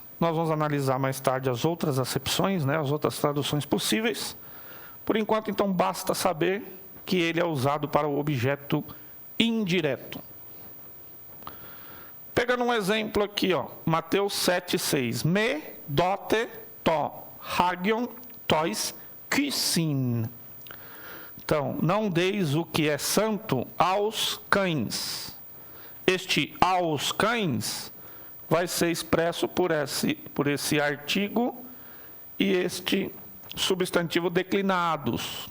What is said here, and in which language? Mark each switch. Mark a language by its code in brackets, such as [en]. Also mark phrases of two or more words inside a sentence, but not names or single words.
[pt] Nós vamos analisar mais tarde as outras acepções, né, as outras traduções possíveis. Por enquanto, então, basta saber que ele é usado para o objeto indireto. Pegando um exemplo aqui, ó, Mateus 7,6. [el] Μὴ δῶτε τὸ ἅγιον τοῖς κυσίν. [pt] Então, não deis o que é santo aos cães. Este aos cães vai ser expresso por esse artigo e este substantivo declinados.